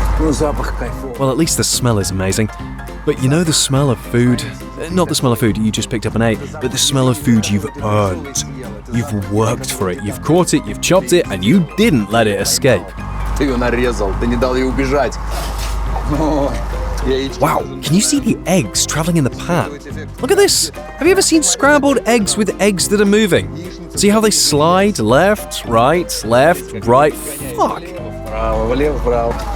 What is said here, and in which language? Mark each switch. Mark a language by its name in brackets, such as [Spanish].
[Russian] Запах кайфовый. [English] Well, at least the smell is amazing. But you know the smell of food? Not the smell of food you just picked up and ate, but the smell of food you've earned. You've worked for it, you've caught it, you've chopped it, and you didn't let it escape. [Russian] Ты ее нарезал, ты не дал ей убежать. [English] Wow, can you see the eggs traveling in the pan? Look at this! Have you ever seen scrambled eggs with eggs that are moving? See how they slide left, right, fuck! [Russian] Вправо, влево, вправо.